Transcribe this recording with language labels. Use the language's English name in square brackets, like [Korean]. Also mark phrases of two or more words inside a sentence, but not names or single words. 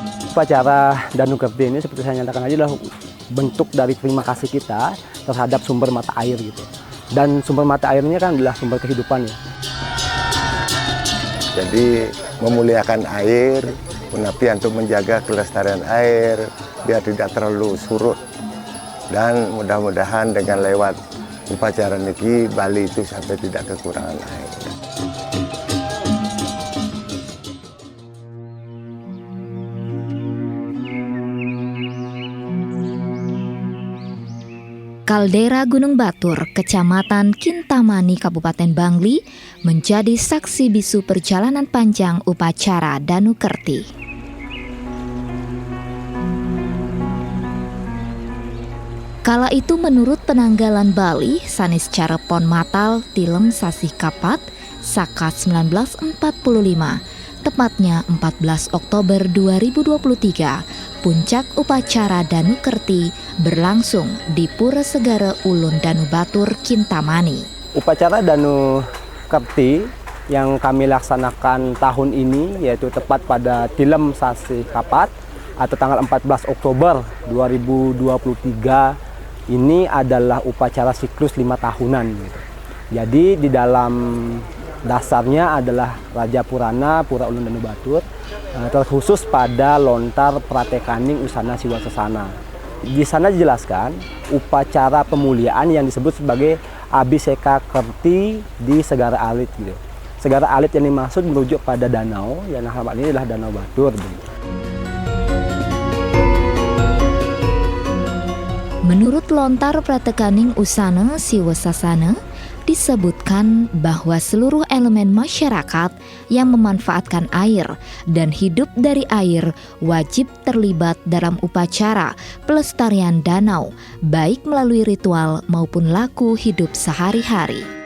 [Indonesian] Upacara Danu Kerti ini seperti saya nyatakan aja adalah bentuk dari terima kasih kita terhadap sumber mata air gitu. Dan sumber mata airnya kan adalah sumber kehidupan ya. Jadi memuliakan air, tapi untuk menjaga kelestarian air biar tidak terlalu surut. Dan mudah-mudahan dengan lewat upacara niki Bali itu sampai tidak kekurangan air. Kaldera Gunung Batur, Kecamatan Kintamani, Kabupaten Bangli, menjadi saksi bisu perjalanan panjang upacara Danu Kerti. Kala itu menurut penanggalan Bali, sanis Carepon Matal Tilem Sasih Kapat, Saka 1945, tepatnya 14 Oktober 2023, puncak upacara Danu Kerti berlangsung di Pura Segara Ulun Danu Batur, Kintamani. Upacara Danu Kerti yang kami laksanakan tahun ini yaitu tepat pada Tilem Sasih Kapat atau tanggal 14 Oktober 2023 ini adalah upacara siklus 5 tahunan gitu. Jadi di dalam dasarnya adalah Raja Purana Pura Ulun Danu Batur terkhusus pada lontar Pratekaning Usana Siwa Sesana. Di sana dijelaskan upacara pemuliaan yang disebut sebagai Abhiseka Kerti di Segara Alit gitu. Segara Alit yang dimaksud merujuk pada danau, yang hal ini adalah Danau Batur. Gitu. Menurut lontar Pratekaning Usana Siwa Sesana, disebutkan bahwa seluruh elemen masyarakat yang memanfaatkan air dan hidup dari air wajib terlibat dalam upacara pelestarian danau, baik melalui ritual maupun laku hidup sehari-hari.